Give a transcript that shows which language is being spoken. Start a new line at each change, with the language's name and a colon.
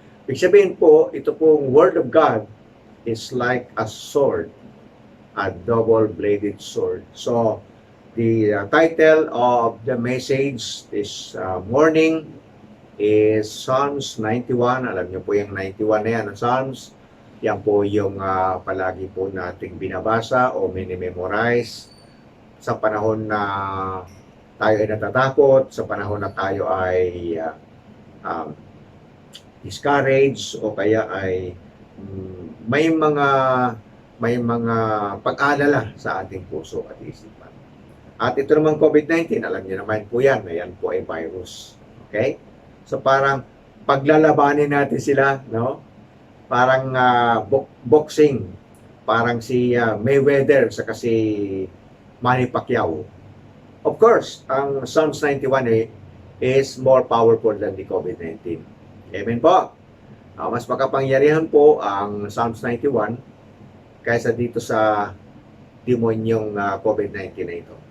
Filipino: Ibig sabihin po, ito pong
English: Word of God is like a sword, a double-bladed sword. So, the title of the message this morning is Psalms 91.
Filipino: Alam niyo po yung 91 na yan, ang Psalms. Yan po yung palagi po nating binabasa o minimemorize sa panahon na tayo ay natatakot, sa panahon na tayo ay discouraged o kaya ay may mga pag-alala sa ating puso at isipan. At ito naman COVID-19, alam niyo naman po yan, ayan po ay virus. Okay? So parang paglalabanin natin sila, no? Parang boxing, parang si Mayweather sa kasi Manny Pacquiao.
English: Of course, ang Psalms 91 is more powerful than the COVID-19.
Filipino: Amen po. Mas makapangyarihan po ang Psalms 91 kaysa dito sa demonyong COVID-19 na ito.